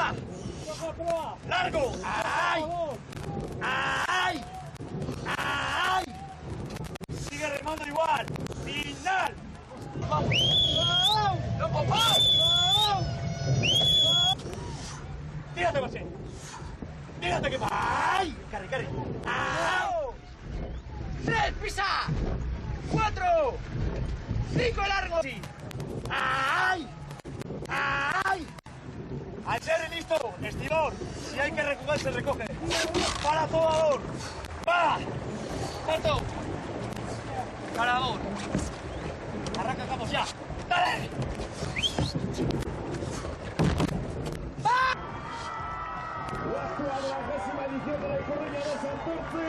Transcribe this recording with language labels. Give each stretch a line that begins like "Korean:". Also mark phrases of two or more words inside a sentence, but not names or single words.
Spanish: ¡Largo! ¡Ay! ¡Ay! ¡Ay! Sigue remando igual. ¡Final! ¡Vamos! ¡Loco, vamos! ¡Tírate, José! ¡Tírate que va! ¡Ay! ¡Carre, carre! ¡Ay! ¡3, pisa! 4, 5 largos. ¡Ay! ¡Ay! Al ser listo, estibor. Si hay que recoger, se recoge. Para todo. ¡Va! ¡Salto! Parador. Arranca, Campos, ya. ¡Dale! La 40ª edición de la Ikurriña de Santurtzi.